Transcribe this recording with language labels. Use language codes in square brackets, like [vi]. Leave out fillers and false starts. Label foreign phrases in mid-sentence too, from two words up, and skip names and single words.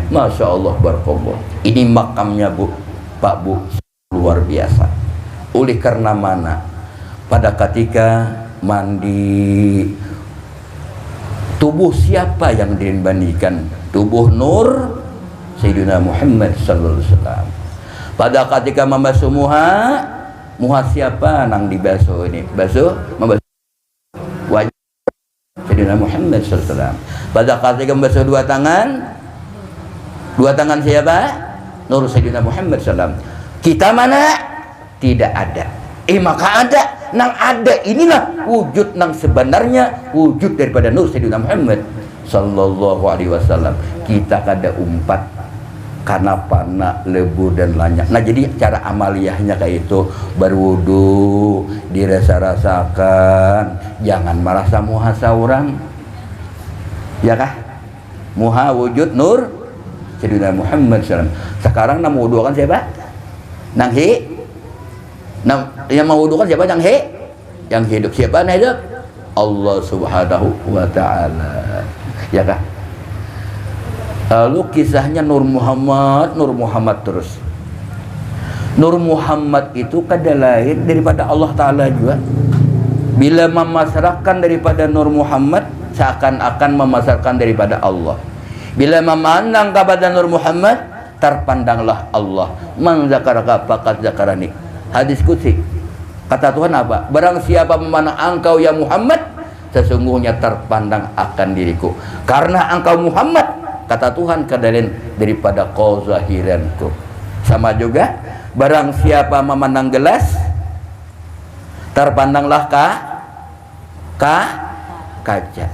[ar] Masya Allah, [bjn] barakallah. Ini makamnya Bu, Pak Bu, luar biasa. Oleh karena mana? Pada ketika mandi, tubuh siapa yang dibandingkan? Tubuh Nur Sayyidina Muhammad [ar] sallallahu alaihi wasallam. [bjn] Pada ketika membasuh muha siapa nang dibasuh ini? Membasuh wajah Sayyidina Muhammad [ar] sallallahu alaihi wasallam. [bjn] Pada ketika membasuh dua tangan siapa? Nur Sayyidina Muhammad [ar] sallallahu alaihi wasallam. [bjn] Kita mana? Tidak ada. Maka ada. Nang ada inilah wujud nang sebenarnya, wujud daripada Nur Sayyidina Muhammad [ar] sallallahu alaihi wasallam. [bjn] Kita kada umpat karena panah, lebu dan lanyak. Nah, jadi cara amaliyahnya kayak itu, berwudu, dirasa-rasakan, jangan merasa muha saurang. Ya kah? Muha wujud Nur Sayyidina Muhammad [ar] sallallahu alaihi wasallam. [bjn] Sekarang nak wudukan siapa? Nang yang mewudukan siapa? Yang hidup. Siapa yang hidup? [ar] Allah subhanahu wa ta'ala. [bjn] Ya kah? Lalu kisahnya Nur Muhammad terus. Nur Muhammad itu kada lain daripada Allah Ta'ala juga. Bila memasrahkan daripada Nur Muhammad, seakan-akan memasrahkan daripada Allah. Bila memandang kepada Nur Muhammad, terpandanglah Allah. [ar] Man zakaraka faqad zakarani. [bjn] Hadis qudsi. Kata Tuhan apa? Barang siapa memandang engkau ya Muhammad, sesungguhnya terpandang akan diriku. Karena engkau Muhammad, kata Tuhan, kadalin daripada kau zahiranku. Sama juga, barang siapa memandang gelas, terpandanglah kaca.